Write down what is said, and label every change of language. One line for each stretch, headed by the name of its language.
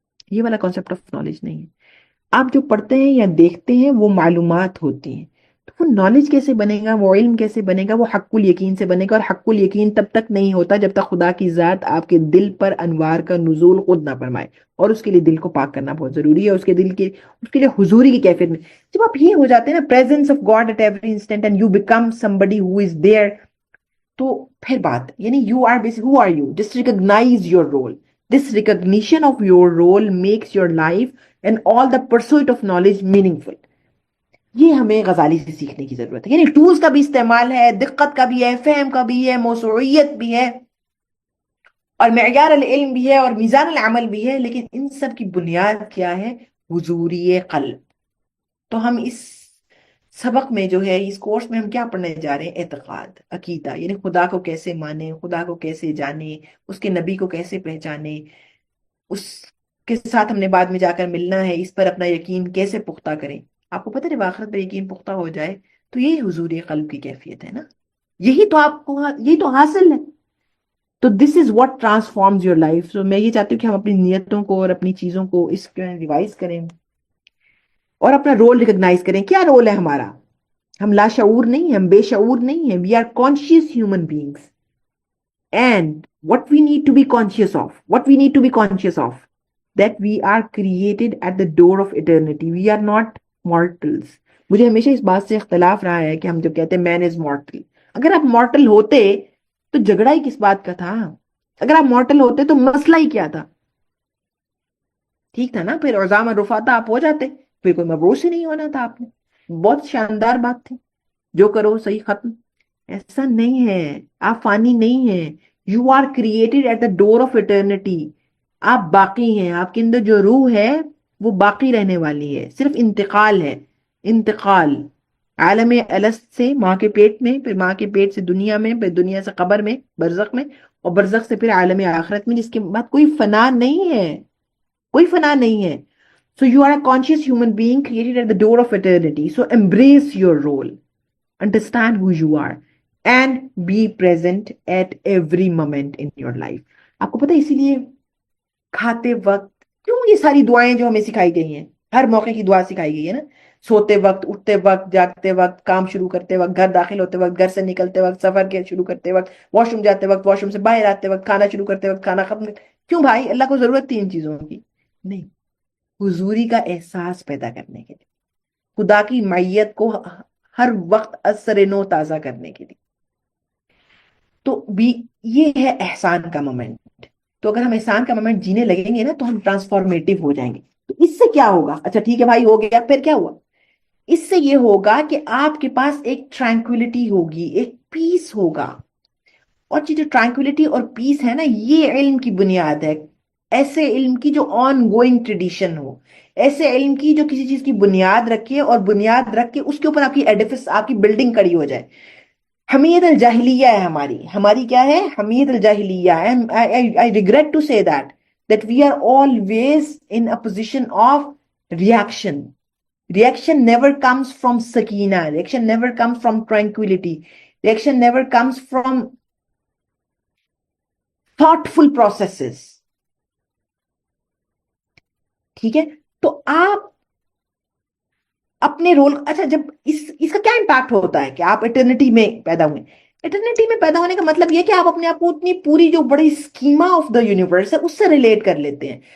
Urdu: یہ والا concept of knowledge نہیں ہے. آپ جو پڑھتے ہیں یا دیکھتے ہیں وہ معلومات ہوتی ہیں، تو وہ نالج کیسے بنے گا، وہ علم کیسے بنے گا؟ وہ حق الیقین سے بنے گا، اور حق الیقین تب تک نہیں ہوتا جب تک خدا کی ذات آپ کے دل پر انوار کا نزول خود نہ فرمائے. اور اس کے لیے دل کو پاک کرنا بہت ضروری ہے، اس کے لیے حضوری کی کیفیت میں جب آپ یہ ہو جاتے ہیں نا،
English: presence of God at every instant and you become somebody who is there،
Urdu: تو پھر بات یعنی
English: who are you? Just recognize your role. This recognition of your role makes your life and all the pursuit of knowledge meaningful.
Urdu: یہ ہمیں غزالی سے سیکھنے کی ضرورت ہے. یعنی ٹولز کا بھی استعمال ہے، دقت کا بھی ہے، فہم کا بھی ہے، موسوعیت بھی ہے، اور معیار العلم بھی ہے، اور میزان العمل بھی ہے، لیکن ان سب کی بنیاد کیا ہے؟ حضوری قلب. تو ہم اس سبق میں جو ہے، اس کورس میں ہم کیا پڑھنے جا رہے ہیں؟ اعتقاد، عقیدہ، یعنی خدا کو کیسے مانے، خدا کو کیسے جانے، اس کے نبی کو کیسے پہچانے، اس کے ساتھ ہم نے بعد میں جا کر ملنا ہے، اس پر اپنا یقین کیسے پختہ کریں. آپ کو پتہ ہے جب آخرت پر یقین پختہ ہو جائے تو یہی حضور قلب کی کیفیت ہے نا، یہی تو آپ کو، یہی تو حاصل ہے. تو
English: This is what transforms your life.
Urdu: تو میں یہ چاہتی ہوں کہ ہم اپنی نیتوں کو اور اپنی چیزوں کو اس کے ریوائز کریں اور اپنا رول ریکگنائز کریں. کیا رول ہے ہمارا؟ ہم لاشعور نہیں ہیں، ہم بے شعور نہیں ہیں.
English: We are conscious human beings. And what we need to be conscious of, what we need to be conscious of, that we are created at the door of eternity. We are not mortals.
Urdu: مجھے ہمیشہ اس بات سے اختلاف رہا ہے کہ ہم جو کہتے ہیں
English: man is mortal.
Urdu: اگر آپ mortal ہوتے تو جھگڑا ہی کس بات کا تھا؟ اگر آپ mortal ہوتے تو مسئلہ ہی کیا تھا؟ ٹھیک تھا نا، پھر عظام الرفاتہ آپ ہو جاتے، پھر کوئی مبعوث ہی نہیں ہونا تھا آپ نے. بہت شاندار بات تھی، جو کرو صحیح ختم. ایسا نہیں ہے، آپ فانی نہیں ہیں.
English: You are created at the door of eternity.
Urdu: آپ باقی ہیں، آپ کے اندر جو روح ہے وہ باقی رہنے والی ہے. صرف انتقال ہے، انتقال عالم الست سے ماں کے پیٹ میں، پھر ماں کے پیٹ سے دنیا میں، پھر دنیا سے قبر میں، برزخ میں، اور برزخ سے پھر عالم آخرت میں، جس کے بعد کوئی فنا نہیں ہے، کوئی فنا نہیں ہے.
English: So you are a conscious human being created at the door of eternity. So embrace your role. Understand who you are. And be present at every moment in your life.
Urdu: آپ کو پتہ ہے اسی لیے کھاتے وقت کیوں یہ ساری دعائیں جو ہمیں سکھائی گئی ہیں، ہر موقع کی دعا سکھائی گئی ہے نا. سوتے وقت، اٹھتے وقت، جاگتے وقت، کام شروع کرتے وقت، گھر داخل ہوتے وقت، گھر سے نکلتے وقت، سفر کے شروع کرتے وقت، واش روم جاتے وقت، واش روم سے باہر آتے وقت، کھانا شروع کرتے وقت، کھانا ختم. کیوں بھائی؟ اللہ کو ضرورت تھی ان چیزوں کی؟ نہیں، حضوری کا احساس پیدا کرنے کے لیے، خدا کی معیت کو ہر وقت اثر نو تازہ کرنے کے لیے. تو بھی یہ ہے احسان کا مومنٹ. تو اگر ہم احسان کا مومنٹ جینے لگیں گے نا تو ہم ٹرانسفارمیٹیو ہو جائیں گے. تو اس سے کیا ہوگا؟ اچھا ٹھیک ہے بھائی، ہو گیا، پھر کیا ہوا؟ اس سے یہ ہوگا کہ آپ کے پاس ایک ٹرانکولیٹی ہوگی، ایک پیس ہوگا. اور جو ٹرانکولیٹی اور پیس ہے نا، یہ علم کی بنیاد ہے. ایسے علم کی جو آن گوئنگ ٹریڈیشن ہو، ایسے علم کی جو کسی چیز کی بنیاد رکھے، اور بنیاد رکھ کے اس کے اوپر آپ کی ایڈیفس، آپ کی بلڈنگ کھڑی ہو جائے. حمیت الجاہلیہ ہے ہماری کیا ہے؟ حمیت الجاہلیہ.
English: I regret to say that we are always in a position of reaction. Reaction never comes from sakina. Reaction never comes from tranquility. Reaction never comes from thoughtful processes.
Urdu: ٹھیک ہے؟ تو آپ اپنے رول، اچھا جب اس کا کیا امپیکٹ ہوتا ہے کہ آپ ایٹرنیٹی میں پیدا ہوئے. ایٹرنیٹی میں پیدا ہونے کا مطلب یہ کہ آپ اپنے آپ کو اتنی پوری جو بڑی اسکیما آف دا یونیورس ہے اس سے ریلیٹ کر لیتے ہیں.